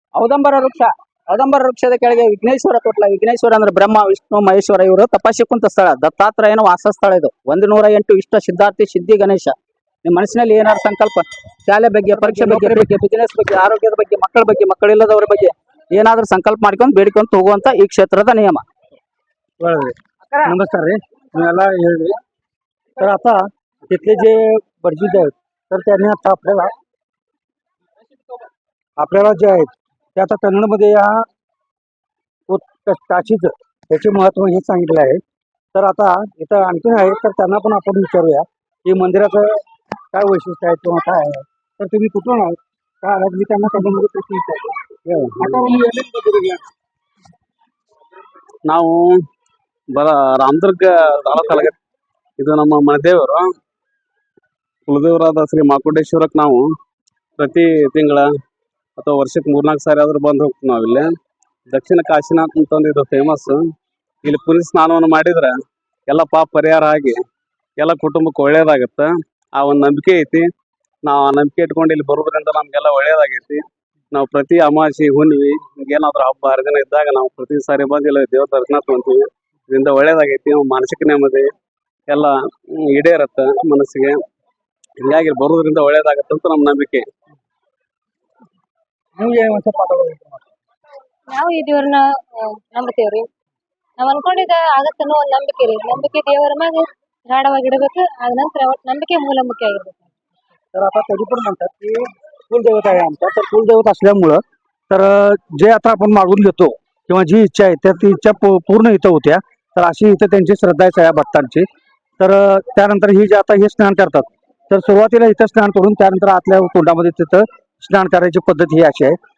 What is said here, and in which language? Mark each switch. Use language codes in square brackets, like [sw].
[kn] ಔದಂಬರ ವೃಕ್ಷದ ಕೆಳಗೆ ವಿಘ್ನೇಶ್ವರ ತೊಟ್ಲ. ವಿಘ್ನೇಶ್ವರ ಅಂದ್ರೆ ಬ್ರಹ್ಮ ವಿಷ್ಣು ಮಹೇಶ್ವರ ಇವರು ತಪಸ್ಸಿ ಕುಂತ ಸ್ಥಳ. ದತ್ತಾತ್ರೇಯನ ವಾಸಸ್ಥಳ ಇದು. 108 ಇಷ್ಟ ಸಿದ್ಧಾರ್ಥಿ ಸಿದ್ಧಿ ಗಣೇಶ. ನಿಮ್ಮ ಮನಸ್ಸಿನಲ್ಲಿ ಏನಾದ್ರು ಸಂಕಲ್ಪ, ಶಾಲೆ ಬಗ್ಗೆ, ಪರೀಕ್ಷೆ ಬಗ್ಗೆ, ಬಿಸಿನೆಸ್ ಬಗ್ಗೆ, ಆರೋಗ್ಯದ ಬಗ್ಗೆ, ಮಕ್ಕಳ ಬಗ್ಗೆ, ಮಕ್ಕಳಿಲ್ಲದವರ ಬಗ್ಗೆ ಏನಾದ್ರೂ ಸಂಕಲ್ಪ ಮಾಡ್ಕೊಂಡು ಬೇಡಿಕೊಂತ ಹೋಗುವಂತ ಈ ಕ್ಷೇತ್ರದ नियम. [mr] नमस्कार रे, तुम्हाला हे तर आता तिथले जे बर्जीज आहेत, तर त्यांनी आता आपल्याला जे आहेत ते आता कन्नडमध्ये या काशीचं त्याचे महत्त्व हे सांगितलं आहे. तर आता इथं आणखीन आहे, तर त्यांना पण आपण विचारूया की मंदिराचं काय वैशिष्ट्य आहे किंवा काय आहे. तर तुम्ही कुठून आहात, काय आलात, मी त्यांना त्याच्यामध्ये प्रश्न विचारतो. आता [kn] ನಾವು ರಾಮದುರ್ಗ ತಾಲೂಕಲ್ಲಿ ಇದು ನಮ್ಮ ಮನೆದೇವರು. ಕುಲದೇವರಾದ ಶ್ರೀ ಮಹಾಕೂಟೇಶ್ವರಕ್ಕೆ ನಾವು ಪ್ರತಿ ತಿಂಗಳ ಅಥವಾ ವರ್ಷಕ್ಕೆ 3-4 ಸಾರಿ ಆದ್ರೂ ಬಂದು ಹೋಗ್ತೀವಿ. ನಾವಿಲ್ಲಿ ದಕ್ಷಿಣ ಕಾಶಿನಾಥ್ ಅಂತಂದು ಇದು ಫೇಮಸ್. ಇಲ್ಲಿ ಪುನಃ ಸ್ನಾನವನ್ನು ಮಾಡಿದ್ರೆ ಎಲ್ಲ ಪಾಪ ಪರಿಹಾರ ಆಗಿ ಎಲ್ಲ ಕುಟುಂಬಕ್ಕೆ ಒಳ್ಳೇದಾಗತ್ತೆ. ಆ ಒಂದು ನಂಬಿಕೆ ಐತಿ. ನಾವು ಆ ನಂಬಿಕೆ ಇಟ್ಕೊಂಡು ಇಲ್ಲಿ ಬರೋದ್ರಿಂದ ನಮ್ಗೆಲ್ಲ ಒಳ್ಳೇದಾಗೈತಿ. ನಾವು ಪ್ರತಿ ಅಮಾವಾಸ್ಯೆ, ಹುಣ್ಣಿಮೆ, ಏನಾದ್ರು ಹಬ್ಬ ಹರಿದಿನ ಇದ್ದಾಗ ನಾವು ಪ್ರತಿ ಸಾರಿ ಬಂದು ಇಲ್ಲ ದೇವ್ರ ದರ್ಶನ ತಗೊಂತೀವಿ. ಇದರಿಂದ ಒಳ್ಳೇದಾಗೈತಿ. ಮಾನಸಿಕ ನೆಮ್ಮದಿ ಎಲ್ಲ ಈಡೇರತ್ತೆ ಮನಸ್ಸಿಗೆ. ಹಿಂಗಾಗಿ ಬರೋದ್ರಿಂದ ಒಳ್ಳೇದಾಗತ್ತೆ ಅಂತ ನಮ್ಮ ನಂಬಿಕೆ. ನಾವು ಈ ದೇವ್ರನ್ನ ನಂಬ್ತೇವ್ರಿ. ನಾವ್ ಅನ್ಕೊಂಡಿದ್ದ ಆಗತ್ತನ್ನೋ ಒಂದ್ ನಂಬಿಕೆ ರೀ. ನಂಬಿಕೆ ದೇವರ ಮ್ಯಾಗ ಗಾಢವಾಗಿ ಇಡಬೇಕು. ಆದ ನಂತರ ನಂಬಿಕೆ ಮೂಲ ಮುಖ್ಯ ಆಗಿರ್ಬೇಕು. [mr] तर आता तरी पण म्हणतात की कुलदैवत आहे आमचा. तर कुलदैवत असल्यामुळं तर जे आता आपण मागून घेतो किंवा जी इच्छा आहे त्या ती इच्छा पूर्ण इथं होत्या. तर अशी इथं त्यांची श्रद्धा आहे या भक्तांची. तर त्यानंतर ही जे आता हे स्नान करतात तर सुरुवातीला इथं स्नान करून त्यानंतर आतल्या कुंडामध्ये तिथं स्नान करायची पद्धत ही अशी आहे.